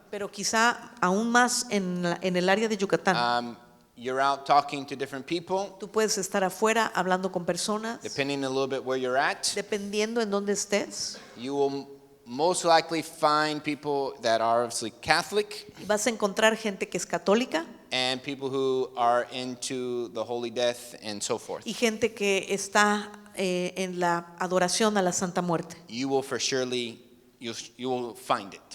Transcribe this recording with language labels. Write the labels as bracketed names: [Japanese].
[Spanish] pero quizá aún más en el área de Yucatán. [English] You're out talking to different people, [Spanish] Tú puedes estar afuera hablando con personas, [English] depending a little bit where you're at. [Spanish] dependiendo en dónde estés. [English] You will most likely find people that are obviously Catholic [Spanish] Vas a encontrar gente que es católica [English] and people who are into the Holy Death and so forth. [Spanish] y gente que está en la adoración a la Santa Muerte. [English] You will for surely, you will find it